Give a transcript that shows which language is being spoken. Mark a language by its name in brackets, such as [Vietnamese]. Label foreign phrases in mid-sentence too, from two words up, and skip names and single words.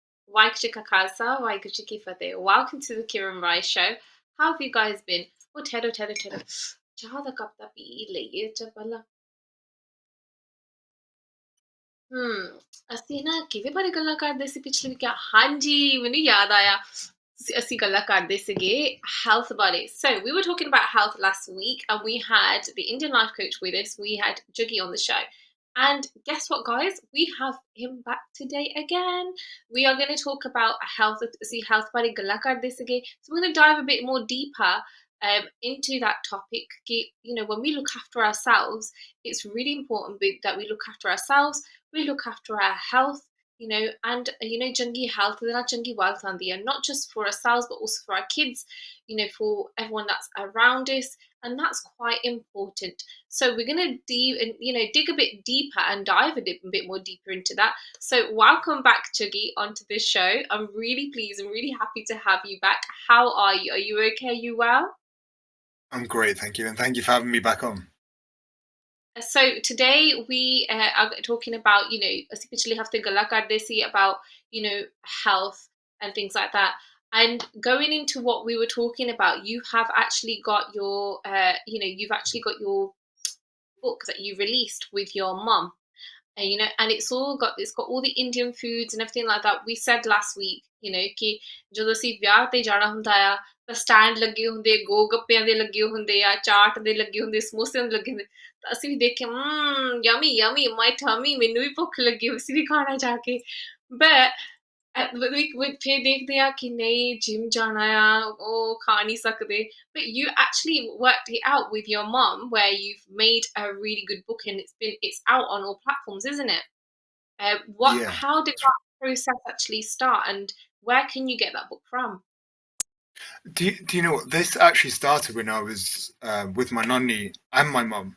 [English] Waikiki Kakasa, Waikiki Fate. Welcome to the Kiran Rai Show. How have you guys been? Oh, Teddo. [Punjabi] ਚਾਹ ਦਾ ਕੱਪ ਤਾਂ ਪੀ ਲਈਏ ਚੱਲ ਅਸੀਂ ਨਾ ਕਿਹਦੇ ਬਾਰੇ ਗੱਲਾਂ ਕਰਦੇ ਸੀ ਪਿਛਲੇ ਵੀਕ ਹਾਂਜੀ ਮੈਨੂੰ ਯਾਦ ਆਇਆ ਅਸੀਂ ਗੱਲਾਂ ਕਰਦੇ ਸੀਗੇ health ਬਾਰੇ [English] so we were talking about health last week and we had the Indian life coach with us we had Juggy on the show and guess what guys we have him back today again we are going to talk about health see health [Punjabi] ਬਾਰੇ ਗੱਲਾਂ ਕਰਦੇ ਸੀਗੇ [English] so we're going to dive a bit more deeper into that topic you know when we look after ourselves it's really important that we look after ourselves we look after our health you know and you know chungi health and chungi wealth on the end not just for ourselves but also for our kids you know for everyone that's around us and that's quite important so we're going to you know dig a bit deeper and dive a bit more deeper into that so welcome back Chuggy onto this show I'm really pleased and really happy to have you back how are you okay are you well I'm great, thank you, and thank you for having me back on. So today we are talking about, you know, [Punjabi] ਅਸੀਂ ਪਿਛਲੇ ਹਫਤੇ ਗੱਲਾਂ ਕਰਦੇ ਸੀ [English] about, you know, health and things like that. And going into what we were talking about, you have actually got your, you know, you've actually got your book that you released with your mum and you know and it's got all the Indian foods and everything like that we said last week you know [Punjabi] ਕਿ ਜਦੋਂ ਅਸੀਂ ਵਿਆਹ ਤੇ ਜਾਣਾ ਹੁੰਦਾ ਆ ਤਾਂ ਸਟੈਂਡ ਲੱਗੇ ਹੁੰਦੇ ਗੋ ਗੱਪਿਆਂ ਦੇ ਲੱਗੇ ਹੁੰਦੇ ਆ ਚਾਟ ਦੇ ਲੱਗੇ ਹੁੰਦੇ ਸਮੋਸਿਆਂ ਦੇ ਲੱਗੇ ਹੁੰਦੇ ਤਾਂ ਅਸੀਂ ਵੀ ਦੇਖੇ [English] yummy yummy my tummy [Punjabi] ਮੈਨੂੰ ਵੀ ਭੁੱਖ ਲੱਗੀ ਹੋਈ ਸੀ ਵੀ ਖਾਣਾ ਜਾ ਕੇ but ਫਿਰ ਦੇਖਦੇ ਆ ਕਿ ਨਹੀਂ ਜਿਮ ਜਾਣਾ ਆ ਉਹ ਖਾ ਨਹੀਂ ਸਕਦੇ [English] but you actually worked it out with your mom where you've made a really good book and it's out on all platforms isn't it Yeah. how did that process actually start and where can you get that book from Do you know what? This actually started when I was with my nanny and my mum.